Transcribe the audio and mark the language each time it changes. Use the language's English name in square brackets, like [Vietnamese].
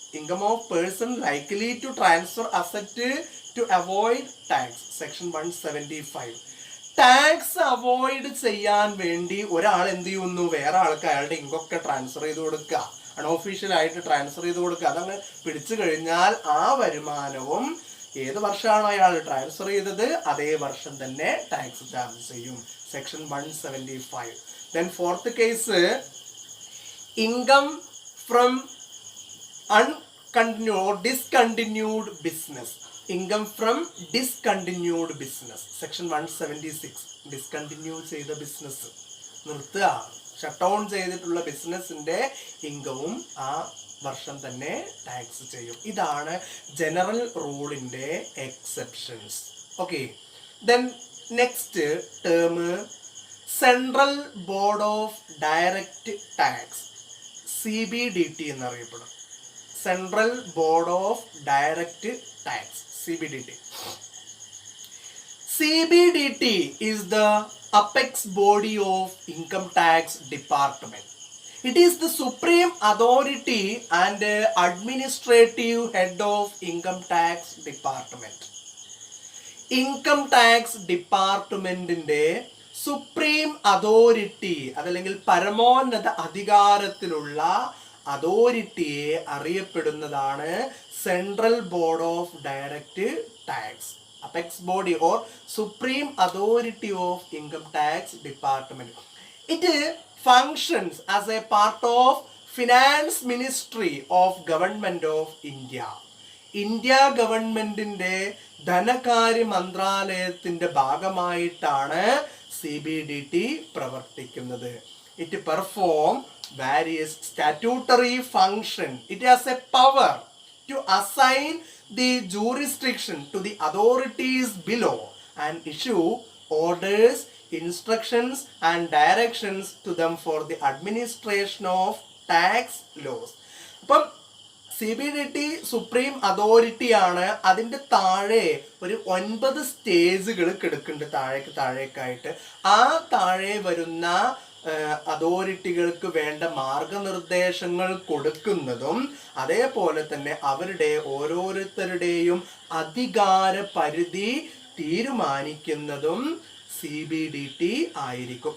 [English] Income of person likely to transfer asset to avoid tax, section 175. [Malayalam] Tax avoid ചെയ്യാൻ വേണ്ടി ഒരാൾ എന്ത് ചെയ്യുന്നു? വേറെ ആൾക്ക് അയാളുടെ ഇൻകൊക്കെ ട്രാൻസ്ഫർ ചെയ്ത് കൊടുക്കുക, അൺഒഫീഷ്യൽ ആയിട്ട് ട്രാൻസ്ഫർ ചെയ്ത് കൊടുക്കുക. അതങ്ങ് പിടിച്ചു കഴിഞ്ഞാൽ ആ വരുമാനവും ഏത് വർഷമാണോ അയാൾ ട്രാൻസ്ഫർ ചെയ്തത് അതേ വർഷം തന്നെ ടാക്സ് ചാർജ് ചെയ്യും, section 175. [English] Then fourth case, income from uncontinued or discontinued business. Income from discontinued business, section 176. [Malayalam] Discontinue ചെയ്ത ബിസിനസ്, നിർത്തുക, ഷട്ട് ഡൗൺ ചെയ്തിട്ടുള്ള ബിസിനസിന്റെ ഇൻകവും ആ വർഷം തന്നെ ടാക്സ് ചെയ്യും. ഇതാണ് general റൂളിന്റെ exceptions. [English] okay, then next term, central board of direct tax, CBDT [Malayalam] എന്നറിയപ്പെടും. [English] Central board of direct tax, CBDT. CBDT is the apex body of income tax department. It is the supreme authority and administrative head of income tax department. [Malayalam] Income tax ഡിപ്പാർട്ട്മെന്റിന്റെ supreme authority, അതല്ലെങ്കിൽ പരമോന്നത അധികാരത്തിലുള്ള അതോറിറ്റിയെ അറിയപ്പെടുന്നതാണ് central board of direct tax, [English] Apex body or supreme authority of income tax department. It functions as a part of finance ministry of government of India. [Malayalam] India ഗവൺമെന്റിന്റെ ധനകാര്യ മന്ത്രാലയത്തിന്റെ ഭാഗമായിട്ടാണ് CBDT പ്രവർത്തിക്കുന്നത്. [English] It perform various statutory function. It has a power to assign the jurisdiction to the authorities below and issue orders, instructions and directions to them for the administration of tax laws. [Malayalam] അപ്പം CBDT supreme authority ആണ്. അതിൻ്റെ താഴെ ഒരു 9 സ്റ്റേജുകൾ കിടക്കുന്നുണ്ട് താഴേക്കായിട്ട്. ആ താഴെ വരുന്ന അതോറിറ്റികൾക്ക് വേണ്ട മാർഗനിർദ്ദേശങ്ങൾ കൊടുക്കുന്നതും അതേപോലെ തന്നെ അവരുടെ ഓരോരുത്തരുടെയും അധികാര പരിധി തീരുമാനിക്കുന്നതും CBDT ആയിരിക്കും.